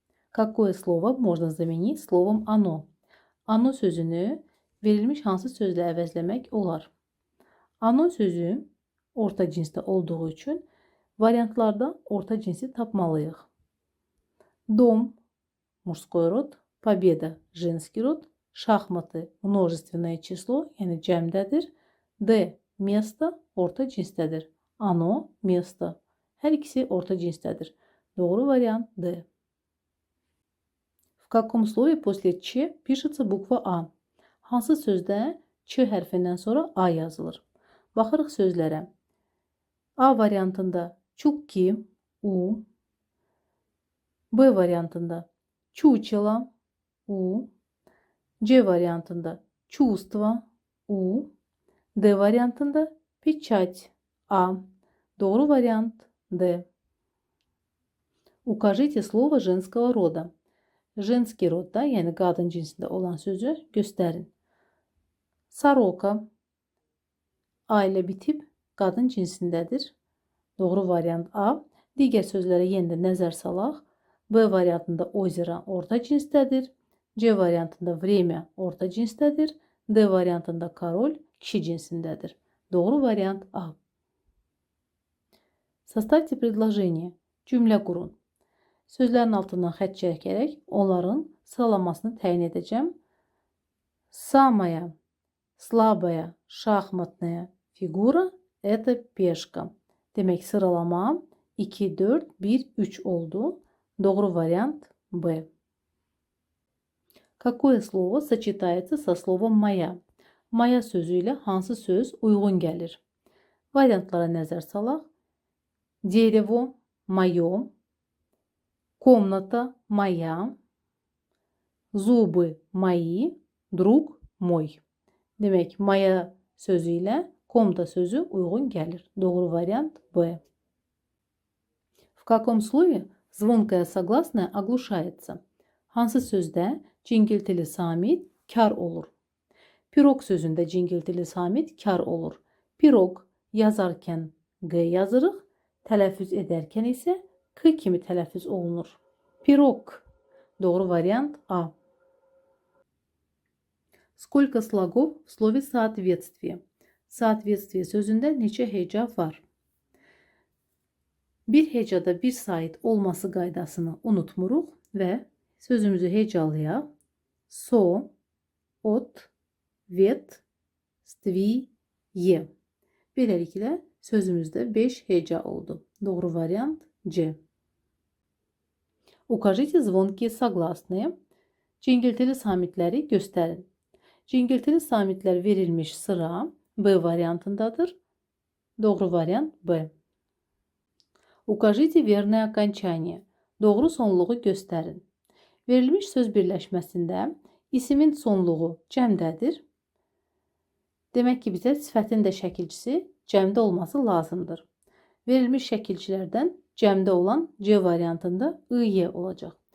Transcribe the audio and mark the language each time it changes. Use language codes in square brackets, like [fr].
[ru] Какое слово можно заменить словом оно? [az] Ano sözünü verilmiş hansı sözlə əvəzləmək olar? Ano sözü orta cinsdə olduğu üçün variantlarda orta cinsi tapmalıyıq. [ru] Дом – мужской род, победа – женский род, şahmatı – множественное число, [az] yəni cəmdədir. D – место – orta cinsdədir. [ru] Ano – место. [az] Hər ikisi orta cinsdədir. Doğru variant D. [ru] В каком слове после Ч пишется bukva A? [az] Hansı sözdə Ç hərfindən sonra A yazılır? Baxırıq sözlərə. A variantında çukki, U. B variantında чучело, U. C variantında чувство, U. D variantında печать, A. Doğru variant D. [ru] Укажите слово женского рода. [az] Женский rodda, yəni qadın cinsində olan sözü göstərin. Сорока A ilə bitib qadın cinsindədir. Doğru variant A. Digər sözlərə yenə də nəzər salaq. B variantında озеро orta cinsdədir. C variantında время orta cinsdədir. D variantında король kişi cinsindədir. Doğru variant A. [ru] Составьте предложение. [az] Cümlə qurun. Sözlərin altından xətt çəkərək onların sıralamasını təyin edəcəm. [ru] Самая слабая шахматная фигура – это пешка. [az] Demək sıralama 2, 4, 1, 3 oldu. Doğru variant B. [ru] Какое слово сочетается со словом моя? [az] Моя sözü ilə hansı söz uyğun gəlir? Variantlara nəzər salaq. [ru] Дерево – мое. Комната моя. Зубы мои. Друг мой. [az] Demək, моя sözü ilə комната sözü uyğun gəlir. Doğru variant B. [ru] В каком слове звонкое согласное оглушается? [az] Hansı sözdə cingiltili samit kar olur? Pirog sözündə cingiltili samit kar olur. Pirog yazarkən G yazırıq, tələffüz edərkən isə K kimi tələffüz olunur. Pirog. Doğru variant A. [ru] Сколько слогов в слове соответствие? [az] Соответствие sözündə neçə heca var? Bir hecada bir sait olması qaydasını unutmuruq və sözümüzü hecalayaq. [ru] So, ot, vet, stvi, ye. [az] Beləliklə sözümüzdə 5 heca oldu. Doğru variant C. [ru] Укажите звонкие согласные. [az] Cingiltili samitləri göstərin. Cingiltili samitlər verilmiş sıra B variantındadır. Doğru variant B. [ru] Укажите верное окончание. [az] Doğru sonluğu göstərin. Verilmiş söz birləşməsində isimin sonluğu cəmdədir. Demək ki, bizə sifətin də şəkilçisi cəmdə olması lazımdır. Verilmiş şəkilçilərdən cəmdə olan C variantında ı-ye olacaq.